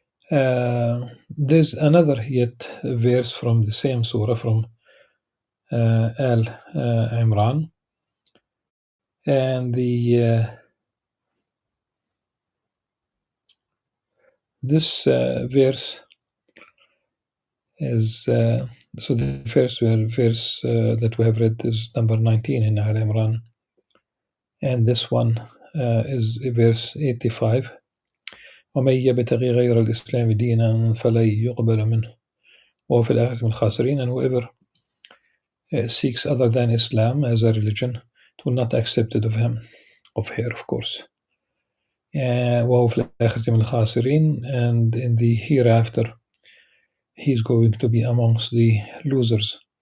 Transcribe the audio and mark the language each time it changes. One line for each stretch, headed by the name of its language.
English: There's another yet verse from the same surah, from Al-Imran, and this verse is so the first verse that we have read is number 19 in Al-Imran, and this one is verse 85.
Arabic: ومن يبتغي غير الإسلام دينا فلا يقبل منه وهو في الآخرة من الخاسرين.
English: And whoever seeks other than Islam as a religion, it will not accept it of him, of her, of course.
Arabic: وهو في الآخرة من الخاسرين,
English: and in the hereafter he's going to be amongst the losers.